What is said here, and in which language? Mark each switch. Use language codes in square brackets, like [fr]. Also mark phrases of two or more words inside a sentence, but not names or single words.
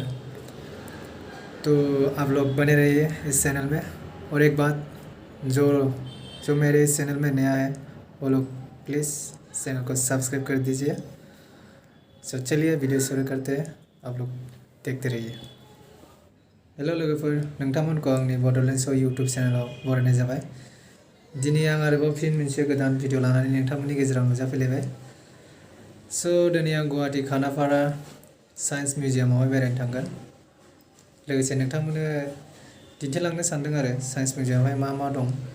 [hi] तो आप लोग बने रहिए इस चैनल में। और एक बात, जो मेरे इस चैनल में नया है वो लोग प्लीज़ चैनल को सब्सक्राइब कर दीजिए। तो चलिए वीडियो शुरू करते हैं, आप लोग देखते रहिए। [brx] हेलो लोगोफोर, नोंथांमोनखौ आंनि बड'लेण्ड श' यूट्यूब चेनेलाव बरायनाय जाबाय। दिनै आं आरोबाव फिन मोनसे गोदान भिडिअ लानानै नोंथांमोननि गेजेराव नुजाफैलायबाय। स' दिनै आं गुवाहाटी खानापारा साइन्स मिउजियामावहाय बेरायनो थांगोन। लोगोसे नोंथांमोननो दिन्थिलांनो सानदों आरो साइन्स मिउजियामावहाय मा मा दं।